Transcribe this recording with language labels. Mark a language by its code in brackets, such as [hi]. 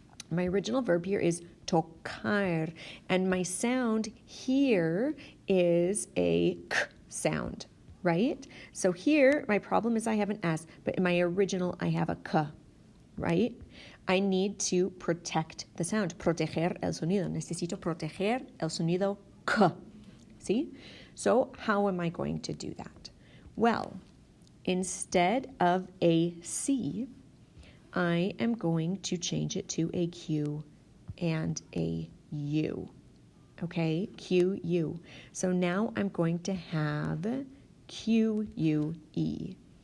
[en] My original verb here is tocar, and my sound here is a k sound, right? So here, my problem is I have an S, but in my original, I have a k, right? I need to protect the sound. [es] Proteger el sonido. Necesito proteger el sonido k. [en] See? So how am I going to do that? Well, instead of a C, I am going to change it to a Q and a U. Okay? Q, U. So now I'm going to have Q, U, E.